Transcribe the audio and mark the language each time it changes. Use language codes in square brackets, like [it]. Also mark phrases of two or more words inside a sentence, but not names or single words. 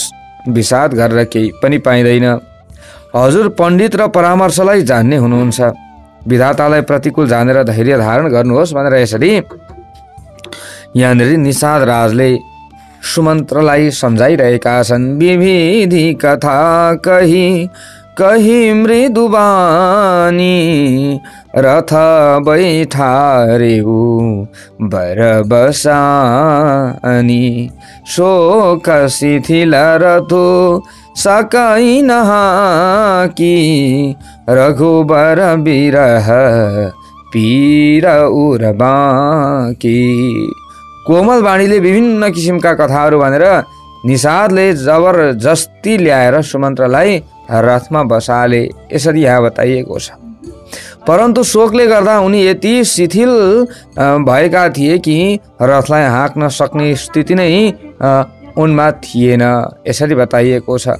[ne] विषाद गरेर केही पनि पाइँदैन। हजुर पण्डित र परामर्शलाई जान्ने हुनुहुन्छ, विधातालाई प्रतिकूल जानेर धैर्य धारण गर्नुहोस् भनेर यसरी यहाँनिर निषाद राजले सुमन्त्रलाई सम्झाइरहेका छन्। [awa] विविधि कथा कही कही मृदुबानी रथ बैठारेऊ बर बसानी शोक शिथिल रथो सकै नहाकी रघुबर बिरह पीर उर्बाकी। [ne] कोमल वाणीले विभिन्न किसिमका कथाहरू भनेर निषादले जबरजस्ती ल्याएर सुमन्त्रलाई रथमा बसाले, यसरी यहाँ बताइएको छ। परन्तु शोकले गर्दा उनी यति शिथिल भएका थिए कि रथलाई हाँक्न सक्ने स्थिति नै उनमा थिएन, यसरी बताइएको छ।